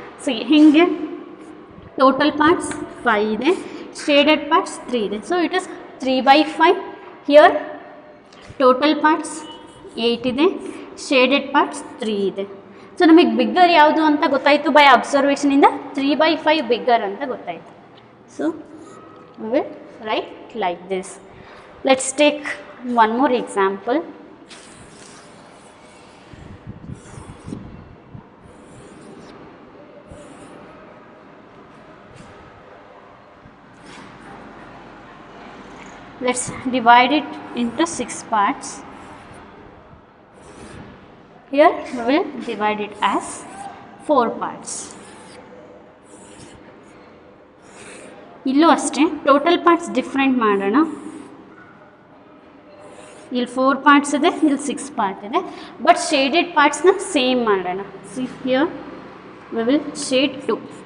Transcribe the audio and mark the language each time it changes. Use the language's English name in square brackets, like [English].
[Kannada] C ಹೀಗೆ total parts 5 ಇದೆ, shaded parts 3 ಇದೆ. [English] So it is 3/5. Here total parts 8 ಇದೆ, [Kannada] ಶೇಡೆಡ್ ಪಾರ್ಟ್ಸ್ 3 ಇದೆ. ಸೊ ನಮಗೆ ಬಿಗ್ಗರ್ ಯಾವುದು ಅಂತ ಗೊತ್ತಾಯಿತು. ಬೈ ಅಬ್ಸರ್ವೇಷನಿಂದ 3/5 ಬಿಗ್ಗರ್ ಅಂತ ಗೊತ್ತಾಯಿತು. [English] So we will write like this. Let's take one more example. Let's divide it into 6 parts. Here we will divide it as 4 parts. [Kannada] ಇಲ್ಲೂ ಅಷ್ಟೇ ಟೋಟಲ್ ಪಾರ್ಟ್ಸ್ ಡಿಫ್ರೆಂಟ್ ಮಾಡೋಣ. ಇಲ್ಲಿ 4 ಪಾರ್ಟ್ಸ್ ಇದೆ, ಇಲ್ಲಿ 6 ಪಾರ್ಟ್ ಇದೆ. ಬಟ್ ಶೇಡೆಡ್ ಪಾರ್ಟ್ಸ್ನ ಸೇಮ್ ಮಾಡೋಣ. [English] See here we will shade 2.